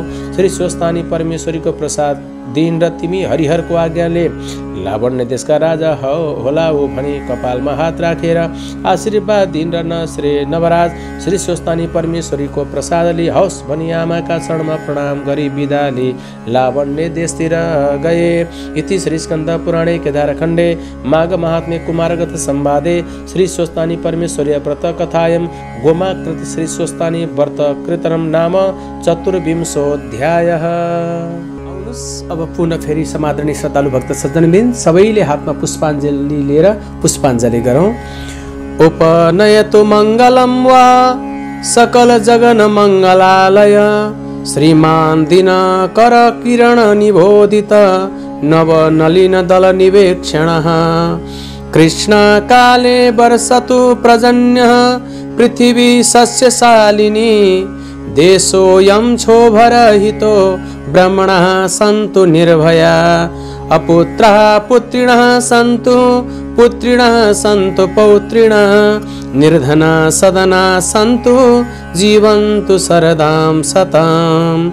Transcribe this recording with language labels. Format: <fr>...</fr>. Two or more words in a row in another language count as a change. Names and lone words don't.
<ne>श्री स्वस्तानी परमेश्वरीको प्रसाद दिन र तिमी हरिहरको आज्ञाले लावण्य देशका राजा होला हो भनी कपालमा हात राखेर आशीर्वाद दिन र श्री नवराज श्री स्वस्तानी परमेश्वरीको प्रसादले हौस् भनी आमाका चरणमा प्रणाम गरी बिदाले लावण्य देशतिर गए।</ne> <sa>इति श्री स्कन्द पुराणे केदारखण्डे माघ महात्म्ये कुमारगत संवादे श्री स्वस्तानी परमेश्वरी व्रत कथायं गोमाकृत श्री स्वस्तानी व्रत कृतनं नाम चतुर्विंशोऽध्यायः।</sa> <ne>अब पुनः फेरि समादरणीय श्रद्धालु भक्त सज्जनबिन सबैले हातमा पुष्पाञ्जली लिएर पुष्पाञ्जली गरौँ।</ne> <sa>उपनयतु मङ्गलं वा सकल जगन मङ्गलालय श्रीमान दिनकर किरण निबोधित नवनलिन दल निवेक्षणः कृष्णकाले वर्षतु पर्जन्यः पृथिवी सस्यशालिनी देशोऽयं क्षोभरहितो ब्रह्मणः सन्तु निर्भया अपुत्रः पुत्रिणः सन्तु पुत्रिणः सन्तु पौत्रिणः निर्धना सदना सन्तु जीवन्तु शरदां शताम्।</sa>